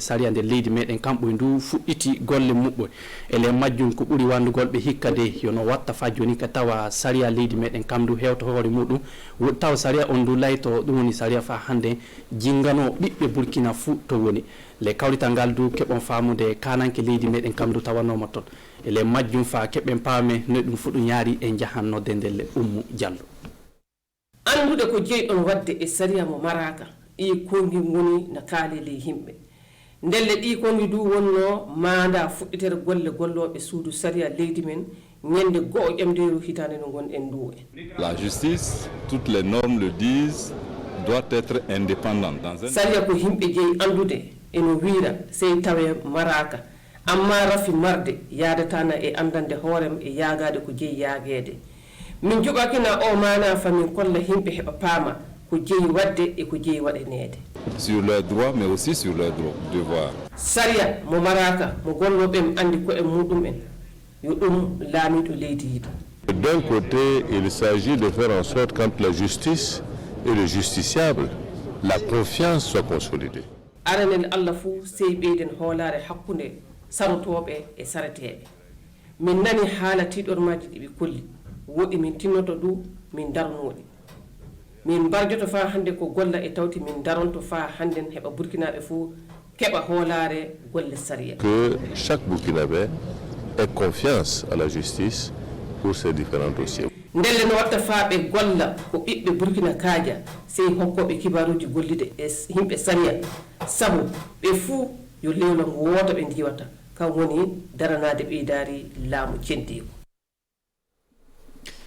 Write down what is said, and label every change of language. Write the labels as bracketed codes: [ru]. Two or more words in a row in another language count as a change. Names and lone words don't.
[ff] saria nde leydi meɗen kamɓe ndu fuɗɗiti golle muɓɓe ele majjum ko ɓuuri wandugol ɓe hikka de yono watta fa joni ka tawa saria leydi meɗen kam ndu hewto hoore muɗum taw saria on ndu layto ɗum woni saria fa hande jingano ɓiɓɓe Burkina fuu to woni le kawrital ngal du keɓon famude kananke leydi meɗen kam ndu tawanoma toon ele majjum fa keɓen paame no ɗum fu ɗum yaari e jahannode ndelle Oumou Diallo andude ko jeyɗon wadde e saria mo maraka ɗi kongi woni no kaali ley himɓe ndelle ɗi kongi du wonno manda fuɗɗitere golle golloɓe suudu saria leydi men ñande go'o ƴamderu hitande no gonɗen du en [fr] La justice, toutes les normes le disent, doit être indépendante dans un [ff] saria ko himɓe jeeyi andude eno wiira sey tawe maraka amma rafi marde yadatana e andande hoorem e yaagade ko jeeyi yaageede min joɓakina o mana famin kolla himɓe heɓa paama ko jeeyi wadde e ko jeeyi waɗaneede [fr] sur leurs droits mais aussi sur leurs devoirs. [ff] saria mo maraka mo golloɓe andi ko e muɗum en yo ɗum laamiɗo leydi yiɗo. [fr] D'un côté, il s'agit de faire en sorte qu'entre la justice et le justiciable, la confiance soit consolidée. [ff] aranel Allah fuu sey ɓeyden hoolare hakkunde sarotoɓe e sareteɓe min nani haala tiɗormaji ɗiɓe kolli woɗi min tinnoto ɗu min darnoɗi min mbarjoto fa hande ko golla e tawti min daronto fa handen heɓa burkinaɓe fuu keɓa hoolare golle saria [fr] que chaque Burkinabé ait confiance à la justice pour ces différents dossiers. [ff] ndelle no watta fa ɓe golla ko ɓiɓɓe burkina kaaja sey hokkoɓe kibaruji gollide e himɓe saria sabu ɓe fuu yo lewlo ngo woota ɓe ndiwata kam woni daranade ɓeydari laamu cendiko